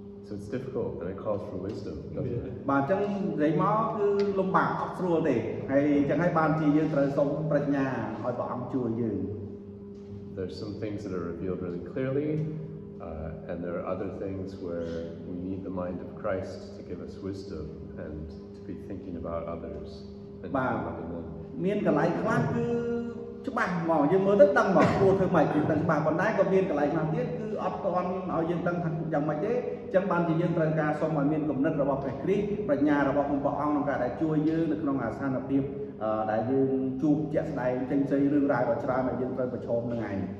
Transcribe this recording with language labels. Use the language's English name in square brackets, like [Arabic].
[English] So it's difficult and it calls for wisdom, doesn't it? [Khmer] បាទអញ្ចឹងនិយាយមកគឺលំបាកអត់ស្រួលទេហើយអញ្ចឹងហើយបានជាយើងត្រូវសូមប្រាជ្ញាឲ្យព្រះអង្គជួយយើង [English] There's some things that are revealed really clearly, and there are other things where we need the mind of Christ to give us wisdom and to be thinking about others and loving them. [Khmer] មានកន្លែងខ្លះគឺច្បាស់ហ្មងយើងមើលទៅដឹងមកគួរធ្វើម៉េចគឺដឹងច្បាស់ប៉ុន្តែក៏មានកន្លែងខ្លះទៀតគឺអត់ទាន់ឲ្យយើងដឹងថាយ៉ាងម៉េចទេអញ្ចឹងបានជាយើងត្រូវការសូមឲ្យមានគំនិតរបស់ព្រះគ្រីស្ទប្រាជ្ញារបស់ព្រះអង្គក្នុងការដែលជួយយើងនៅក្នុងអាស្ថានភាពដែលយើងជួបជាក់ស្ដែងផ្សេងៗរឿងរ៉ាវដ៏ច្រើនដែលយើងត្រូវប្រឈមនឹងឯង